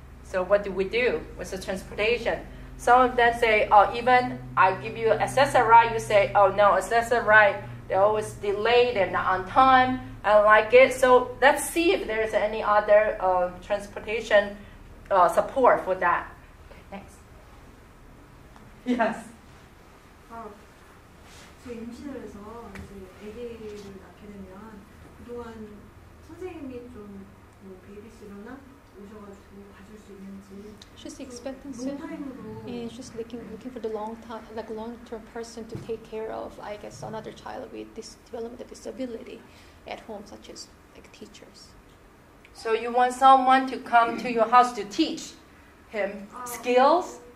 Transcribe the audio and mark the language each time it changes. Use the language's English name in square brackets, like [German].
[English] So what do we do with the transportation? Some of them say, oh, even I give you accessory ride, you say, oh no, accessory ride they're always delayed, they're not on time. I don't like it. So let's see if there's any other transportation support for that. Okay, next. Yes. [Korean] 저 임신을 해서 이제 아기를 낳게 되면 그동안 선생님이 좀 뭐 베이비시터나 오셔가지고 봐줄 수 있는지. [English] She's expecting soon, [Korean] 롱타임으로. [English] and she's looking for the long-term person to take care of, I guess, another child with this developmental disability at home, such as like teachers. So you want someone to come to your house to teach him skills?